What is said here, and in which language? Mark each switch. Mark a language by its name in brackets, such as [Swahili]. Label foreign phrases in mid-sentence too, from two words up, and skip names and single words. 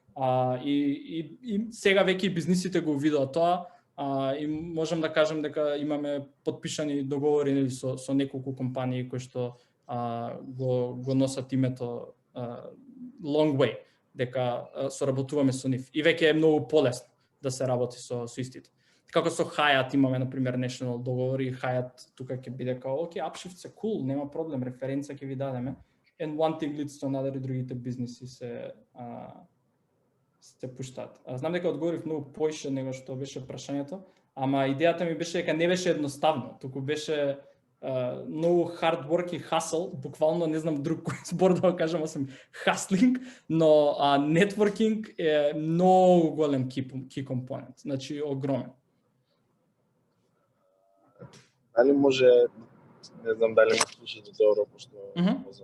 [Macedonian] И сега веќе бизнисите го видоа тоа и можам да кажам дека имаме подпишани договори нели со неколку компании кои што го носат името [English] long way, [Macedonian] дека соработуваме со нив. И веќе е многу полесно да се работи со истите. Како со Hyatt имаме на пример national договори, Hyatt тука ќе биде као окей, Upshift се cool, нема проблем, референца ќе ви дадеме. [English] And one thing leads to another, [Macedonian] и другите бизниси се пуштаат. Знам дека одговорив многу поише него што беше прашањето, ама идејата ми беше дека не беше едноставно, туку беше многу [English] hard work [Macedonian] и hustle, буквално не знам друг кој збор да го кажам, освен hustling, но networking е многу голем key компонент, значи огромен. Дали може, не знам дали ме слушате добро, пошто не знам.